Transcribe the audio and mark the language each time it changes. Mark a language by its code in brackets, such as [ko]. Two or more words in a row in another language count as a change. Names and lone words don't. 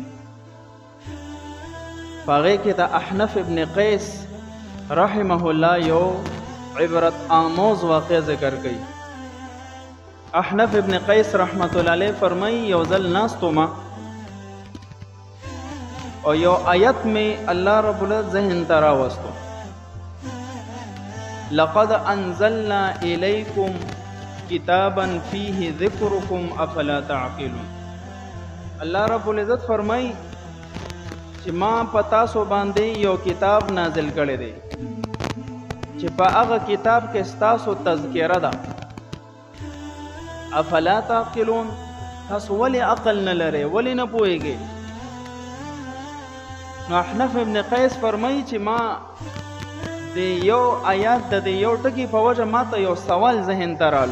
[ps] پاغه کې د احنف ابن قیس [ar] رحمه الله [ps] یو عبرت آموز واقع ذکر کړي. احنف ابن قیس [ar] رحمت الله علیه [ps] فرمایي یو ځل ناستو ما او یو آیت میں اللہ رب العزت ذہن ترا وستو [ar] لقد انزلنا الیکم کتابا فیہ ذکرکم افلا تعقلون. [ps] اللہ رب العزت فرمائی چې ما پتا سو باندې یو کتاب نازل کړی دی چې په هغه کتاب کې ستاسو تذکره ده. [ar] افلا تعقلون، [ps] تاسو ولې عقل نه لرئ، ولې نه پوهیږئ؟ نو احنف ابن قیس فرمایي چې ما د یو آیات د یو ټکی په وجه ما ته یو سوال ذهن ته رالو.